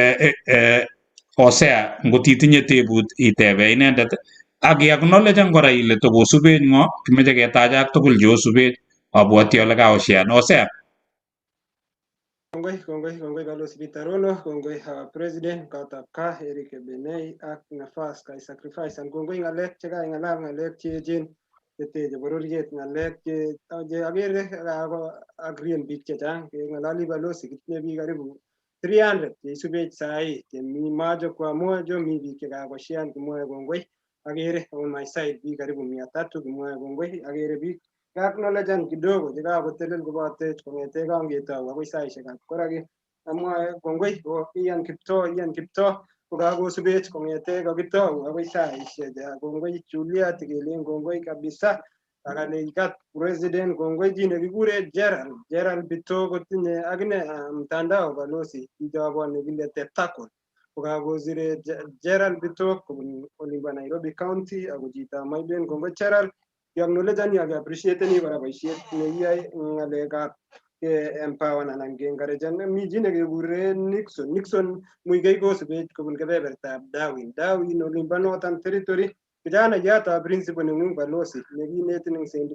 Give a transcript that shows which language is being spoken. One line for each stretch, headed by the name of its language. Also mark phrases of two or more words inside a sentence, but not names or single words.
Kalenjin: Osea ngot itinye tebut itebe inendet ak iacknowledgen kora ile tokosubech ng'o, kimeche ketacha ak tugul cheosubech, abwoti ale kaoshean. Osea. Kongoi Carlos Vitarono, kongoi President Gotbgaa Erick Kebenei ak nafas kai
English: sacrifice and
Kalenjin: kongoi ng'alek chekai ng'alal ng'alek cheechen cheteche bororiet, ng'alek che agere agrien biik chechang ng'alali balozi kitinye biik karibu 300 cheisubech sahi chemi
Swahili: majo kwa mojo,
Kalenjin: mi biik chekakoshean kimwoe kongoi, agere
English: on my side
Kalenjin: biik karibu 300 kimwoe kongoi, agere biik acknowledgen kidogo chekakotelel kobotech kong'ete kangetou akoi saishekab koraki, amwoe kongoi Ian Kiptoo kokakosubech kong'ete kakitou akoi saishek, kongoi Juliet kelen kongoi kabisa, akaleikat President kongoi chi nekikure Gerald Bito kotinye akine mtandao balozi chichobo nekile Tetaco kokakosire Gerald Bito kobun olimbo Nairobi County ako chito Maiden, kongoi Gerald kiacknowledgeni ak appreciateni kora boisiet nekiyoe ng'alekab empower anan ke-encouragen. Mi chi nekekure Nixon Muigai kosubech kobun kebebertab Darwin olimbo Northern Territory, kijanayatab principal neng'ung balozi nekinetin eng St.